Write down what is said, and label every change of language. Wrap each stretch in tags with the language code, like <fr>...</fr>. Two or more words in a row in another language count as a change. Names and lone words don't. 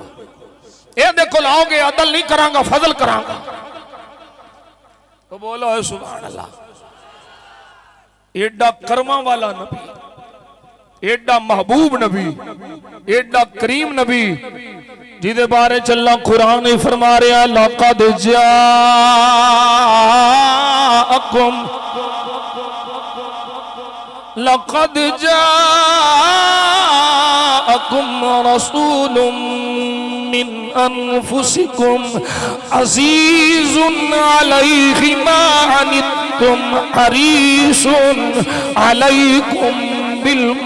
<pa>ایدے کو لاؤگے عدل نہیں کراں گا، فضل کراں گا. تو بولو ہے سبحان اللہ۔ ایڈا کرماں والا نبی، ایڈا محبوب نبی، ایڈا کریم نبی جدے بارے چلنا قرآن ہی فرما رہا لقد</pa> <ar>جاءكم رسول من أنفسكم عزيز عليه ما عنتم حريص عليكم بال</ar>